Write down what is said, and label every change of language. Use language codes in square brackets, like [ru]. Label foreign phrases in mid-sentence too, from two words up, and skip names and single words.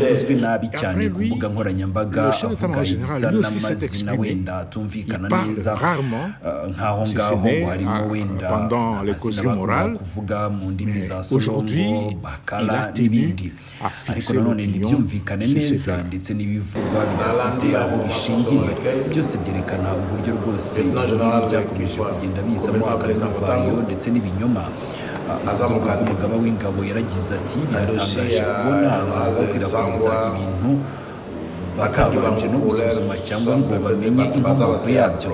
[fr] Après lui, le chef d'état-major lui aussi s'est exprimé. Il parle rarement, si ce n'est pendant les causeries morales, mais aujourd'hui, il a tenu à fixer l'opinion sur ces plans. Dans l'environnement byose [rw] byerekana uburyo rwose byakomeje kugenda bizamo akaduvayo ndetse n'ibinyoma. Umugaba w'ingabo yaragize ati biratangaje kubona abakwirakwiza ibintu batabanje no gusuzuma cyangwa ngo bamenye inkomoko yabyo.